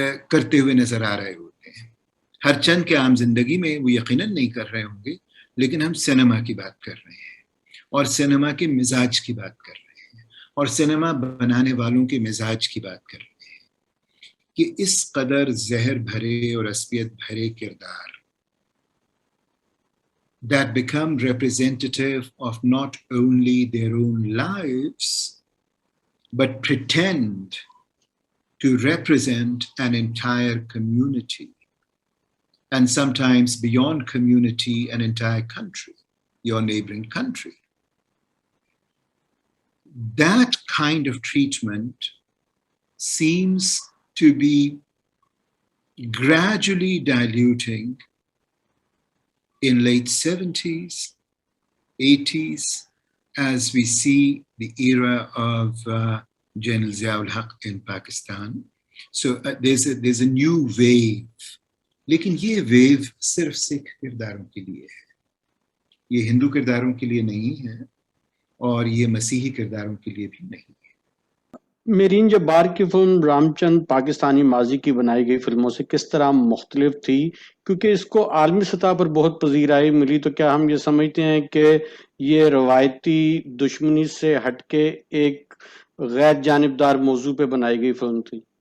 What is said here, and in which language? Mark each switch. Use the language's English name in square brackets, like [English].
[Urdu] کرتے ہوئے نظر آ رہے ہوتے ہیں۔ ہر چند کے عام زندگی میں وہ یقیناً نہیں کر رہے ہوں گے، لیکن ہم سینما کی بات کر رہے ہیں، اور سینما کے مزاج کی بات کر رہے ہیں، اور سینما بنانے والوں کے مزاج کی بات کر رہے ہیں۔ کہ اس قدر زہر بھرے اور عصبیت بھرے کردار [English] that become representative of not only their own lives but pretend to represent an entire community, and sometimes beyond community, an entire country, your neighboring country. That kind of treatment seems to be gradually diluting in late 70s, 80s, as we see the era of General Ziaul Haq in Pakistan. So there's a new wave. [Urdu] لیکن یہ view صرف سکھ کرداروں کے لیے ہے، یہ ہندو کرداروں کے لیے نہیں ہے، اور یہ مسیحی کرداروں کے لیے بھی نہیں ہے۔ میرین جبار کی فلم رام چند پاکستانی ماضی کی بنائی گئی فلموں سے کس طرح مختلف تھی؟ کیونکہ اس کو عالمی سطح پر بہت پذیرائی ملی، تو کیا ہم یہ سمجھتے ہیں کہ یہ روایتی دشمنی سے ہٹ کے ایک غیر جانبدار موضوع پہ بنائی گئی فلم تھی؟